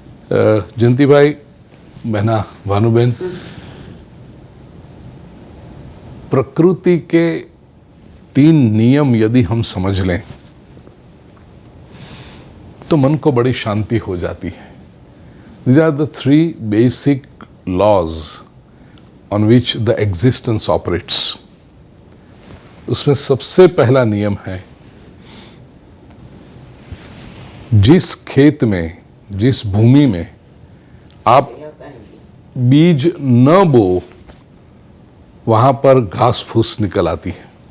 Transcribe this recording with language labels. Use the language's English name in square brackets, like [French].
[Hindi] जयंती भाई, बहना भानुबेन, प्रकृति के 3 नियम यदि हम समझ लें तो मन को बड़ी शांति हो जाती है। [English] These are the 3 basic laws on which the existence operates. [Hindi] उसमें सबसे पहला नियम है, जिस खेत में, जिस भूमि में आप बीज न बो, वहाँ पर घास फूस निकल आती है।